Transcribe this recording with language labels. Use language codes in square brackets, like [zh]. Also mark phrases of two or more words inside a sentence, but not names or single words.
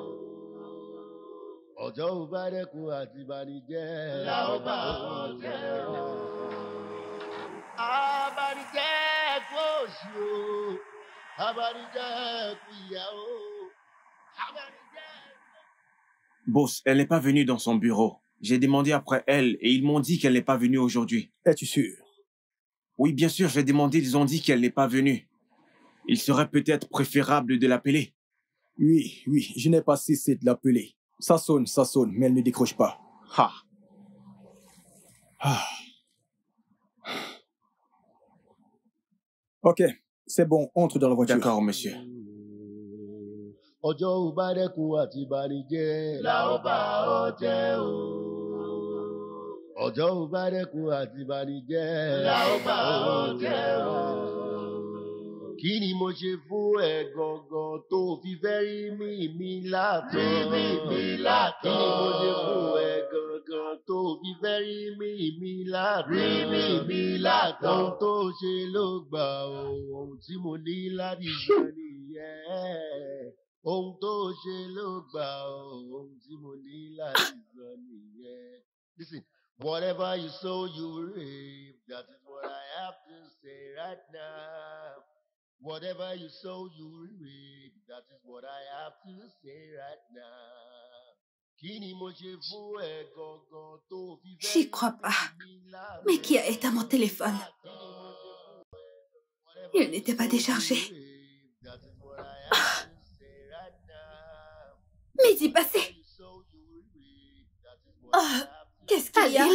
[yo] Ọjọ́ ò bá dẹ́kun àti banijẹ́. La ó bá ọ jẹ́ o. Abanijẹ́ kú òṣì o. Abanijẹ́ kú ìyà o. Abanijẹ́. [fr] Boss, elle n'est pas venue dans son bureau. J'ai demandé après elle et ils m'ont dit qu'elle n'est pas venue aujourd'hui. Es-tu sûr? Oui, bien sûr, j'ai demandé, ils ont dit qu'elle n'est pas venue. Il serait peut-être préférable de l'appeler. Oui, je n'ai pas cessé de l'appeler. Ça sonne, mais elle ne décroche pas. Ha. Ah. Ok, c'est bon, entre dans la voiture. D'accord, monsieur. [yo] Ọjọ́ ò bá dẹ́kun àti banijẹ́. La ó bá ọ jẹ́ o. Ọjọ́ ò bá dẹ́kun àti banijẹ́. La ó bá ọ jẹ́ o. Kí ni mo ṣe fún ẹ gangan tó fi fẹ́ rí mi látọ̀? Rí mi látọ̀. Kí ni mo ṣe fún ẹ gangan tó fi fẹ́ rí mi látọ̀? Rí mi látọ̀. Ohun tó ṣe ló gbà o, ohun tí mo ní láti ṣe nìyẹn. Ohun tó ṣe ló gbà o, ohun tí mo ní láti sọ nìyẹn. [en] Listen, whatever you sow, you will reap. That is what I have to say right now. Whatever you sow, you will reap. That is what I have to say right now. [yo] Kí ni mo ṣe fún ẹ gangan tó fi fẹ́? [fr] J'y crois pas. Mais qui a éteint mon téléphone? Il n'était pas déchargé. Ah. Midi passé. Oh, qu'est-ce qu'il y a?